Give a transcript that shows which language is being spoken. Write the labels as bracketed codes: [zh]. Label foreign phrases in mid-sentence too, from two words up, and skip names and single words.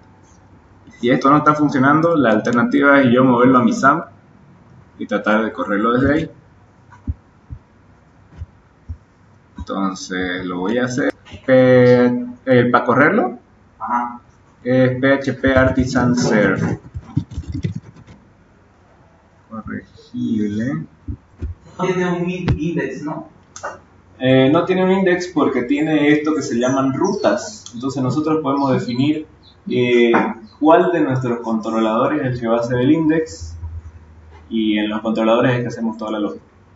[es] Si esto no está funcionando, la alternativa es yo moverlo a mi SAM y tratar de correrlo desde ahí. Entonces lo voy a hacer. Para correrlo, es PHP artisan serf. Corregible. Tiene un index, ¿no? No tiene un index porque tiene esto que se llaman rutas. Entonces nosotros podemos definir cuál de nuestros controladores es el que va a hacer el index, y en los controladores es que hacemos toda la lógica.